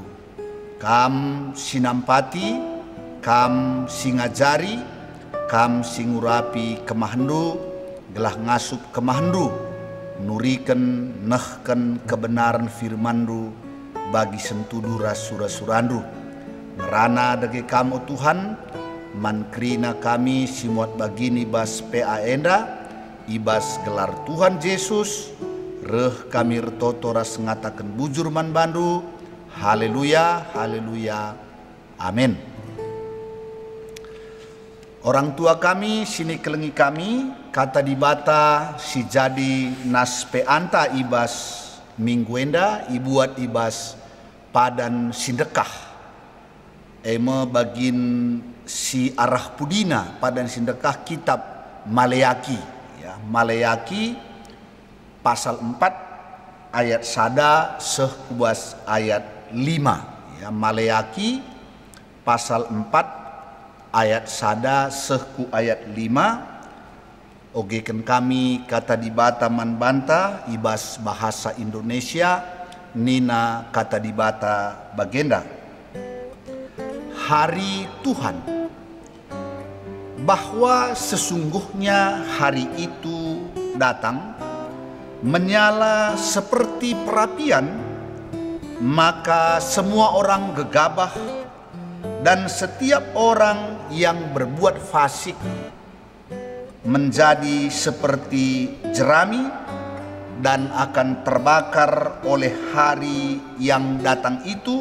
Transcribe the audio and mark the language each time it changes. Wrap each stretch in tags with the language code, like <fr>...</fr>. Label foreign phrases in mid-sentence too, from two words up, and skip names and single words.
<btx>Kam sinampati, kam singajari, kam singurapi kemahandu, gelah ngasup kemahandu, nuriken nehken kebenaran firmandu bagi sentudu rasura-surandu. Ngerana dage kamu Tuhan, mankrina kami simuat bagini bas PA enda, ibas gelar Tuhan Yesus, reh kami retoto ras ngatakan bujur man bandu. Haleluya, haleluya, amin. Orang tua kami sini kelengi kami kata dibata si jadi nas peanta ibas minggu enda ibuat ibas padan sindekah eme bagin si arah pudina padan sindekah kitab Maleaki ya, Maleaki pasal 4 ayat sada sehubas ayat 5 ya, Maleaki pasal 4 ayat sada sehku ayat 5 ogeken kami kata dibata man banta ibas bahasa Indonesia nina kata dibata bagenda.</btx> <id>Hari Tuhan, bahwa sesungguhnya hari itu datang menyala seperti perapian, maka semua orang gegabah dan setiap orang yang berbuat fasik menjadi seperti jerami dan akan terbakar oleh hari yang datang itu.</id>